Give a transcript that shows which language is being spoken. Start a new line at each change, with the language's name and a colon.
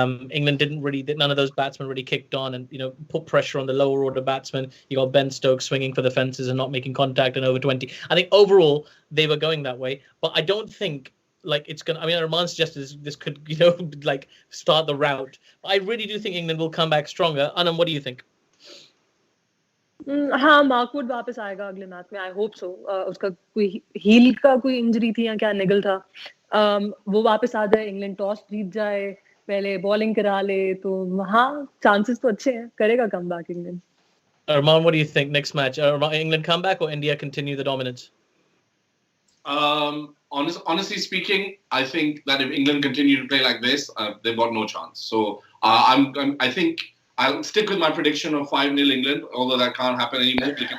English: England none of those batsmen really kicked on and, put pressure on the lower order batsmen. You got Ben Stokes swinging for the fences and not making contact and over 20. I think overall they were going that way, but I don't think it's gonna. I mean, Arman suggested this could, start the rout. I really do think England will come back stronger. Anam, what do you think?
Hindi: हाँ, Mark Wood वापस आएगा अगले match में.
English: I hope so.
Hindi: उसका कोई heal का कोई injury थी या क्या निगल था. वो वापस आ जाए, इंग्लैंड टॉस जीत जाए, पहले बॉलिंग करा ले, तो हाँ, चांसेस तो अच्छे हैं, करेगा comeback England.
English: Arman, what do you think next match? England come back or India continue the dominance? Honestly speaking, I think that if England continue to play like this, they've got no chance. So I think I'll stick with my prediction of 5-0 England, although that can't happen anymore.